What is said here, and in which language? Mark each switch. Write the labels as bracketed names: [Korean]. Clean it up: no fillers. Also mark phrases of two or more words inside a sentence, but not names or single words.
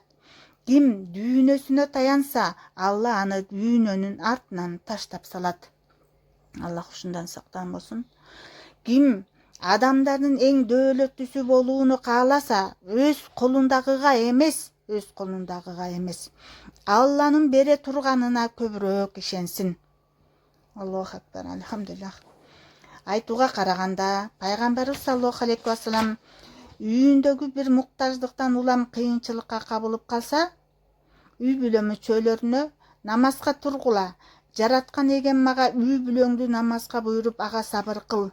[Kyrgyz] Ким дүйнөсүнө таянса, Алла аны дүйнөнүн артынан таштап салат. Аллах ушундан сактан болсун. Ким адамдардын эң дөөлөттүүсү болууну кааласа, өз колундагыга эмес, Алланын бере турганына көбүрөөк ишенсин. [Arabic] الله أكبر الحمد لله. [Kyrgyz] Айтууга караганда, пайгамбарыбыз [Arabic] صلى الله عليه وسلم [Kyrgyz] үйүндөгү бир муктаждыктан улам кыйынчылыкка кабылып калса, үй бүлө мүчөлөрүнө намазга тургула. Жараткан эгем мага үй бүлөңдү намазга буйруп, ага сабыр кыл.